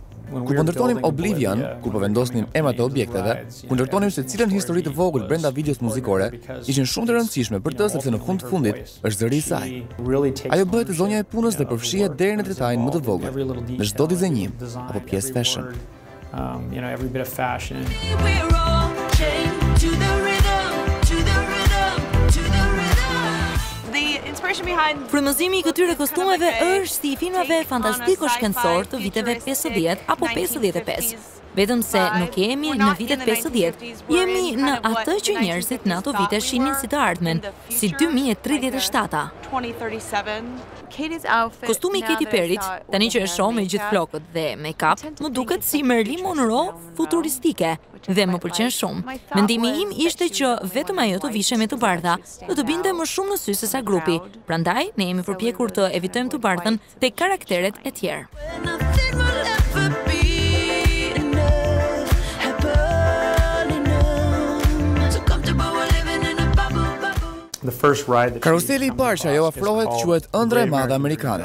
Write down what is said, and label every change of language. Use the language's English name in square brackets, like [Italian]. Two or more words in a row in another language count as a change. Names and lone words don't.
[Albanian] Kur po ndërtonim Oblivion, kur po vendosnim emrat e objekteve, kur ndërtonim se cilën histori të vogël brenda videos muzikore, ishin shumë të rëndësishme për të sepse në fund të fundit është zëri i saj. Ajo bëhet zonja e punës dhe përfshihet deri në detajin më të vogël, në çdo dizenjim apo pjesë fashion. [English] Every bit of fashion. [Albanian] Frymëzimi i këtyre kostumeve është si i filmave fantastiko-shkencor të viteve 50 apo 55. Vetëm se nuk jemi në vitet 50, jemi në atë që njerëzit në ato vite shihnin si të ardhmen, si 2037-a. Kostumi i Katy Perryt, tani që e shoh me gjithë flokët dhe make-up, më duket si Marilyn Monroe futuristike dhe më pëlqen shumë. Mendimi im ishte që vetëm ajo të vishe me të bardha do të binte më shumë në sy se sa grupi. Prandaj ne jemi përpjekur të evitojmë të bardhën tek karakteret e tjerë. Karuseli i parë që ajo afrohet quhet Ëndra e Madhe Amerikane.